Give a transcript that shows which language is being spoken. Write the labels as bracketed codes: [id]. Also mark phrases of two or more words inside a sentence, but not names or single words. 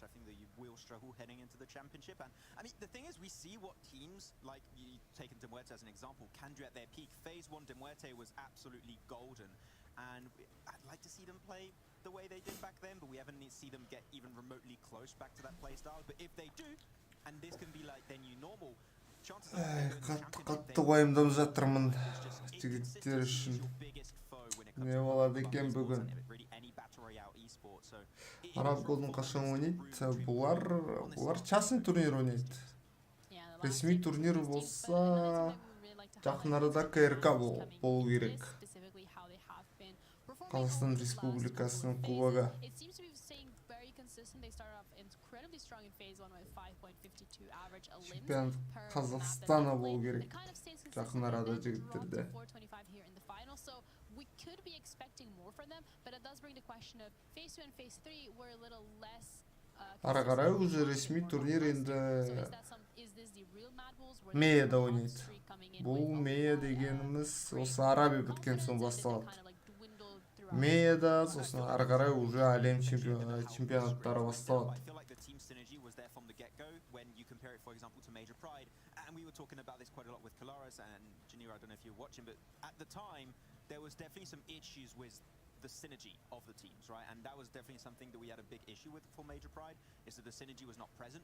[en] I think that you will struggle heading into the championship. And I mean, the thing is, we see what teams like you taking Demuerte as an example can do at their peak. Phase 1 Demuerte was absolutely golden. And I'd like to see them play the way they did back then, but we haven't seen them get even remotely close back to that play style. But if they do, and this can be like their new normal, chances are [kk] қатты уайымдап жатырмын жігіттер үшін. Не болады екен бүгін? Араб Голдың қашан ойнайды? Бұлар частный турнир ойнайды. Ресми турнир болса, жақын арада КРК болу керек. Қазақстан Республикасының кубогы. Чемпион Қазақстана болу керек. Жақын арада жігіттерде. [en] We could be expecting more from them, but it does bring the question of phase 2 and phase 3 were a little less [kk] ары қарай уже ресми турнир енді MEA-да ойнайды. Бұл MEA дегеніміз осы Арабия біткен соң басталады. MEA-да сосын ары қарай уже әлем чемпионаттары басталады. [en] And we were talking about this quite a lot with Colares and Janira. I don't know if you're watching, but at the time there was definitely some issues with the synergy of the teams, right? And that was definitely something that we had a big issue with for Major Pride, is that the synergy was not present.